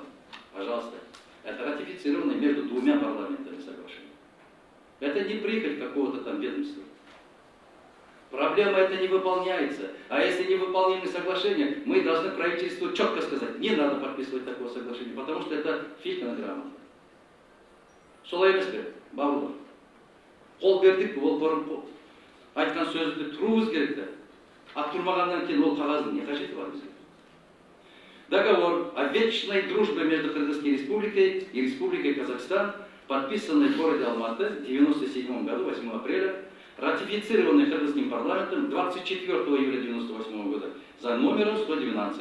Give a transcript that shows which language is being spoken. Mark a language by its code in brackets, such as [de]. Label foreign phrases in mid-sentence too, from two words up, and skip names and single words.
[ru] Пожалуйста. Это ратифицировано между двумя парламентами соглашение. Это не прихоть какого-то там ведомства. Проблема это не выполняется. А если не выполнимы соглашения, мы должны правительству четко сказать, не надо подписывать такое соглашение, потому что это фигная грамота. [kk] Солай емес пе, бауырлар. Қол бердік, ол бұрын айтқан сөзді тұруымыз керек те. А тұрмағаннан кейін ол қағаздың не қажеті бар бізге? [ru] Договор о вечной дружбе между Кыргызской республикой и Республикой Казахстан, подписанный в городе Алматы в 1997 году, 8 апреля, ратифицированный Кыргызским парламентом 24 июля 1998 года за номером 112.